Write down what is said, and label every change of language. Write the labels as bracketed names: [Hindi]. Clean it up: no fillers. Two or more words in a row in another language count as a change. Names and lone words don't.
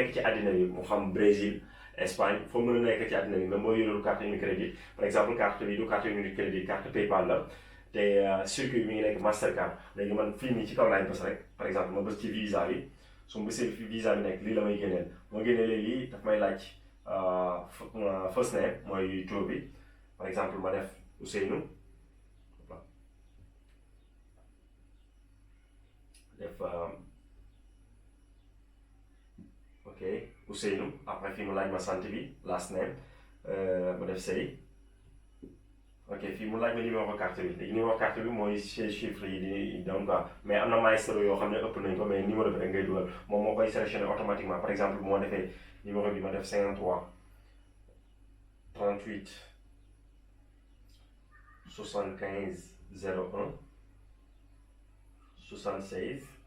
[Wolof] nekk ci àddina bi mu xam Brésil Espagne foo mën a nekk ci àddina bi même boo yorul carte Unicredit [French] par exemple [Wolof] carte bi du carte Unicredit carte PayPal la te circuit mi ngi nekk Mastercard léegi man fii nii ci kaw laay bës rek [French] par exemple [Wolof] ma bës ci visa bi su ma bësee visa bi nekk lii la may génneel moo génneelee lii daf may laaj [English] first name [Wolof] mooy tur bi [French] par exemple [Wolof] ma def Ousseynou def ok Ousseynou après fii mu laaj ma sant bi [English] last name [Wolof] ma def Sey ok fii mu laaj ma numéro carte bi léegi numéro carte bi mooy chiffre yi di [French] donc quoi mais [Wolof] am na maestro yoo xam ne ëpp nañ ko mais numéro bi rek ngay dugal moom moo koy [French] sélectionné automatiquement par exemple [Wolof] bu ma defee numéro bi ma def 53 38 75 01 76